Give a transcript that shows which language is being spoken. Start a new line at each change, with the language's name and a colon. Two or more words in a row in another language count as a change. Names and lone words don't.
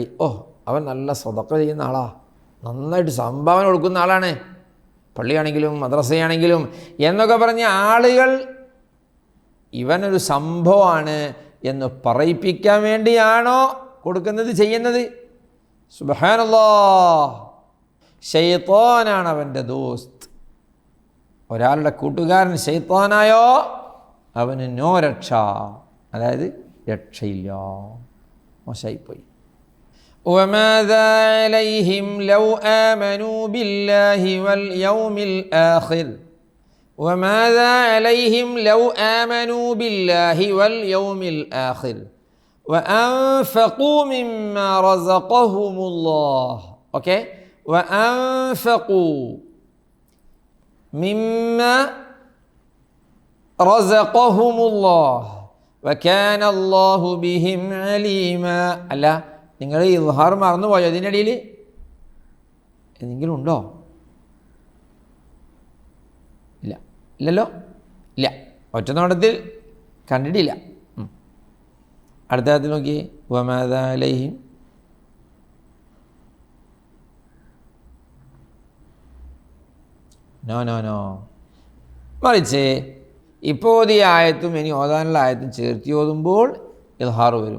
Malayalam: അവൻ നല്ല സ്വതക്ക ചെയ്യുന്ന ആളാ, നന്നായിട്ട് സംഭാവന കൊടുക്കുന്ന ആളാണ്, പള്ളിയാണെങ്കിലും മദ്രസയാണെങ്കിലും എന്നൊക്കെ പറഞ്ഞ് ആളുകൾ ഇവനൊരു സംഭവമാണ് എന്ന് പറയിപ്പിക്കാൻ വേണ്ടിയാണോ കൊടുക്കുന്നത്, ചെയ്യുന്നത്? സുബ്ഹാനല്ലാഹ്. ശൈത്താനാണ് അവൻ്റെ ദോസ്ത്. ഒരാളുടെ കൂട്ടുകാരൻ ശൈത്താനായോ അവന് നോ രക്ഷ, അതായത് രക്ഷയില്ല, മോശമായിപ്പോയി.
Arabic: وماذا عليهم لو آمنوا بالله واليوم الآخر وماذا عليهم لو آمنوا بالله واليوم الآخر وأنفقوا مما رزقهم الله. okay, وأنفقوا مما رزقهم الله وكان الله بهم عليما.
Malayalam: അല്ല, നിങ്ങൾ ഇദ്ഹാർ മറന്നുപോയോ? ഇതിൻ്റെ ഇടയിൽ എന്തെങ്കിലും ഉണ്ടോ? ഇല്ല, ഇല്ലല്ലോ, ഇല്ല, ഒറ്റ നോട്ടത്തിൽ കണ്ടിട്ടില്ല. അടുത്ത കാര്യത്തിൽ നോക്കി,
Arabic: وماذا عليهم
Malayalam: നോ മറിച്ച് ഇപ്പോൾ ഓതിയ ആയത്തും ഇനി ഓതാനുള്ള ആയത്തും ചേർത്തി ഓതുമ്പോൾ ഇദ്ഹാർ വരും.